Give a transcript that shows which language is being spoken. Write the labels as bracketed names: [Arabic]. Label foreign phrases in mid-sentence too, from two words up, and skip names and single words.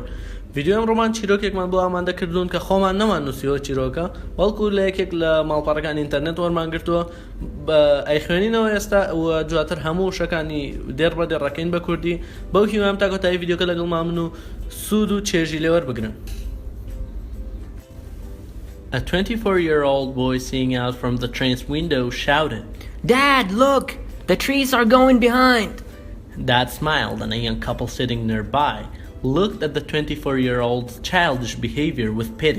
[Central Kurdish] ڤیدیۆ ئەمڕۆمان چیرۆکێکمان بۆ ئامادە کردوون کە خۆمان نەمان نووسیەوە چیرۆکە، بەڵکو لە یەکێک لە ماڵپەڕەکانی ئینتەرنێت وەرمان گرتووە ئەیخوێنینەوە ئێستا و دواتر هەموو شەکانی دێر بە دێڕەکەین بە کوردی. بەو هیوام تا کۆتایی ڤیدیۆکە لەگەڵمان من و سوود و چێژی لێوەربگرن. [English] A 24-year-old boy seeing out from the train's window shouted, "Dad, look! The trees are going behind!" Dad smiled and a young couple sitting nearby looked at the 24-year-old's childish behavior with pity.